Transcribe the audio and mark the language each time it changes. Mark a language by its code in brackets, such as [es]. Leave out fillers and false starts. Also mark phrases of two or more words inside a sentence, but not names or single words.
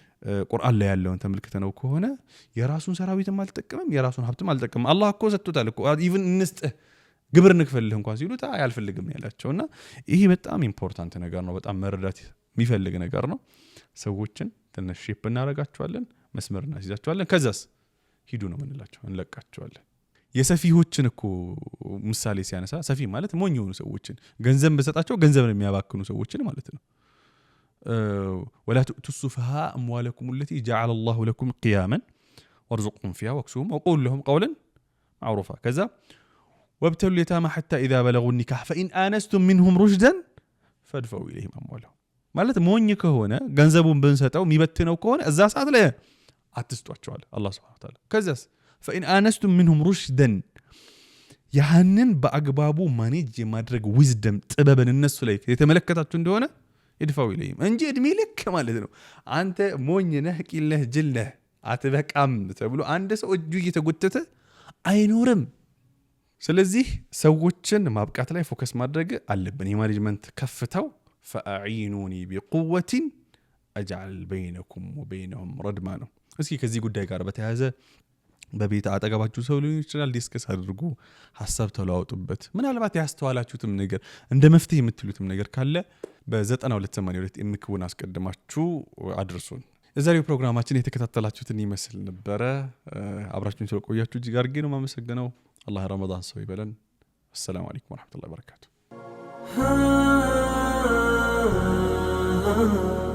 [am] ቁርአን ላይ ያለውን ተመልክተነው ከሆነ የራሱን ሰራዊትም አልተጠቀመም የራሱን ሀብትም አልተጠቀመም አላህ እኮ ሰጥቶታል እኮ ኢቭን እንስጥህ ግብር እንክፈልህ እንኳን ሲሉት አልፈልግም ያላቸውና ይሄ በጣም ኢምፖርታንት ነገር ነው በጣም መረዳት የሚፈልግ ነገር ነው ሰዎችን ትንሽ ሼፕ እናረጋቸዋለን መስመር እናስይዛቸዋለን ከዛስ ሂዱ ነው ምንላቸው እንለቃቸዋለን የሰፊሆችን እኮ ምሳሌ ሲያነሳ ሰፊ ማለት ሞኝ የሆኑ ሰዎችን ገንዘብ በሰጣቸው ገንዘብን የሚያባክኑ ሰዎችን ማለት ነው [ar] ولا تؤتوا السفهاء أموالكم التي جعل الله لكم قياما وارزقهم فيها واكسوهم وقولوا لهم قولا معروفا كذا وابتلوا اليتامى حتى إذا بلغوا النكاح فإن آنستم منهم رشدا فادفعوا إليهم أموالهم [am] ማለት ሞኝ ከሆነ ገንዘቡን ብንሰጠው የሚበትነው ከሆነ እዛ ሰዓት ላይ አትስጧቸዋል አላህ [ar] سبحانه وتعالى [am] ከዛስ [ar] فإن آنستم منهم رشدا [am] ያንን በአግባቡ ማኔጅ የማድረግ ዊዝደም ጥበብን እነሱ ላይ የተመለከታችሁ እንደሆነ ይድፋው ይለይም እንጂ እድሜ ልክ ማለት ነው አንተ ሞኝ ነህ ቂልህ ጅልህ አትበቃም ተብሎ አንድ ሰው እጁ እየተጎተተ አይኖርም ስለዚህ ሰዎችን ማብቃት ላይ ፎከስ ማድረግ አለብን የማኔጅመንት ከፍታው [ar] فأعينوني بقوة أجعل بينكم وبينهم ردما [am] ነው እስኪ ከዚህ ጉዳይ ጋር በተያያዘ በቤት አጠገባችሁ ሰው ሊሆን ይችላል ዲስከስ አድርጉ ሐሳብ ተለዋውጡበት ምናልባት ያስተዋላችሁትም ነገር እንደ መፍትሄ የምትሉትም ነገር ካለ በ9282 ኤምክቡን አስቀድማችሁ አድርሱን የዛሬው ፕሮግራማችን የተከታተላችሁትን ይመስል ነበር አብራችሁን ስለቆያችሁ እጅግ አድርጌ ነው ማመሰግነው አላህ ረመዳን ሰው ይበለን [ar] السلام عليكم ورحمة الله وبركاته